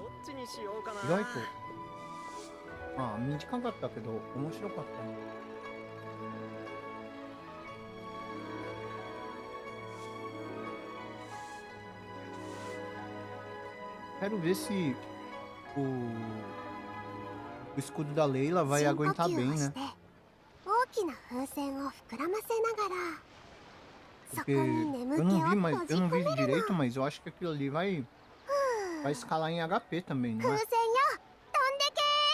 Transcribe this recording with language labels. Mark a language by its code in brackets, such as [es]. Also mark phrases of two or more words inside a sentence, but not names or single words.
[ja] 意外と。まあ短かったけど面白かったね。 [pt] Quero ver se o escudo da Leila vai aguentar bem, né? [ja] 大きな風船を膨らませながら [pt] Porque eu não vi direito, mas eu acho que aquilo ali vai escalar em HP também, não é? [ja] 風船よ、飛んでけ。